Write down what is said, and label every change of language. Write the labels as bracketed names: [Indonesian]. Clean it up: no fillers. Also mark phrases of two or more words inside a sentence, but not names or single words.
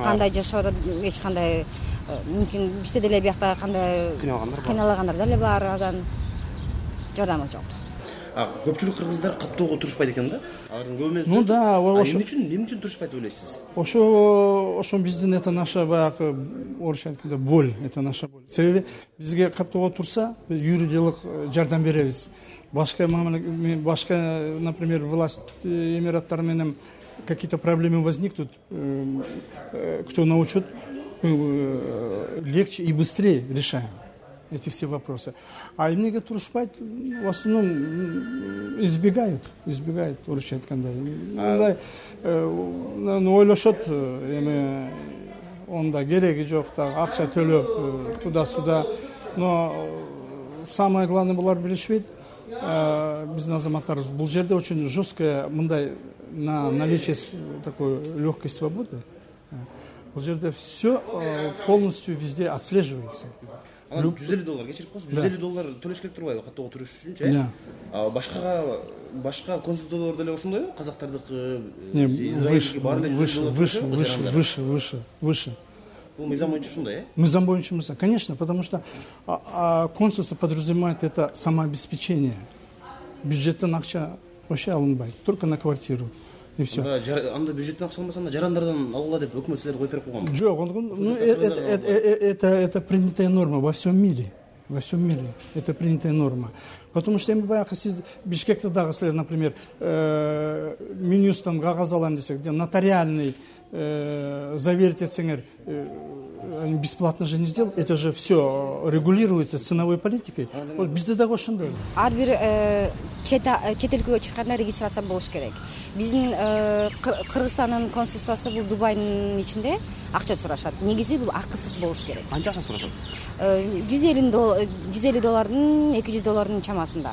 [Kyrgyz] Кандай жашап атат, эч кандай мүмкүн бизде деле биякта кандай кыйналагандар деле бар, адан жардамы жок. Көпчүлүк кыргыздар каттоого турушпайт экен да? Алардын көбү Ну да, эмне үчүн турушпайт деп ойлойсуз? Ошо биздин [Russian] это наша [Kyrgyz] баягы орусча айтканда [Russian] боль, это наша боль. [Kyrgyz] Себеби бизге каттоого турса, юридиялык жардам беребиз. [Russian] Башка, например, власть [Kyrgyz] эмираттары менен [Russian] какие-то проблемы возникнут, кто научит, легче и быстрее решаем эти все вопросы. [Kyrgyz] А эмнеге турушпайт, [Russian] в основном избегают [Kyrgyz] орусча айтканда. Мындай ойлошот, эми онда кереги жок, акча төлөп туда-сюда. [Russian] Но самое главное [Kyrgyz] булар билишпейт. Биздин азаматтарыбыз бул жерде [Russian] очень жесткое мындай на наличие такой легкой свободы. [Kyrgyz] Бул жерде [Russian] все полностью везде отслеживается. [Kyrgyz] $150 кечирип коесуз, $150 төлөш керек турбайбы каттоого туруш үчүнчү? Башка конституциялар деле ошондойбу? Казактардыкы, Израильдики баары выше. Бул мыйзам боюнча ушундай, э? Мыйзам боюнча, [Russian] конечно, потому что консульство подразумевает это самообеспечение. [Kyrgyz] Бюджеттен акча вообще алынбайт, [Russian] только на квартиру. И все. [Kyrgyz] Анда бюджеттен акча алынбаса, анда жарандардан алгыла деп өкмөт силерди коюп берип койгонбу? Жок, [Russian] это принятая норма во всем мире. Во всем мире это принятая норма. Потому что [Kyrgyz] баягы сиз Бишкекте дагы силер, например, Минюстан кагаз алам десек, [Russian] где нотариальный заверить этсеңер, бесплатно же не сделал. Это же все регулируется ценовой политикой. [Kyrgyz] Вот бизде дагы ошондой. Ар бир чет өлкөгө чыкканда регистрация болуш керек. Биздин Кыргызстандын консульствосу бул Дубайдын ичинде акча сурашат. Негизи бул акысыз болуш керек. Канча акча сурашат? $150, $200 чамасында.